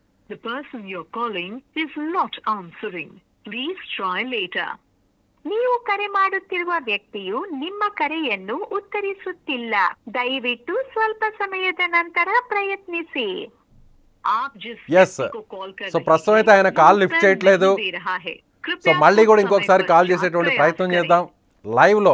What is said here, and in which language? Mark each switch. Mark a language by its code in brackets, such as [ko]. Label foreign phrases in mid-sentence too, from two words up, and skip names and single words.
[en] The person you're calling is not answering. Please try later. [kn] ನೀವು ಕರೆ ಮಾಡುತ್ತಿರುವ ವ್ಯಕ್ತಿಯು ನಿಮ್ಮ ಕರೆಯನ್ನು ಉತ್ತರಿಸುತ್ತಿಲ್ಲ. ದಯವಿಟ್ಟು ಸ್ವಲ್ಪ ಸಮಯದ ನಂತರ ಪ್ರಯತ್ನಿಸಿ. [te] ఎస్ సో ప్రస్తుతం అయితే ఆయన [en] call lift [te] చేయట్లేదు. సో మళ్ళీ కూడా ఇంకొకసారి కాల్ చేసేటువంటి ప్రయత్నం చేద్దాం లైవ్లో.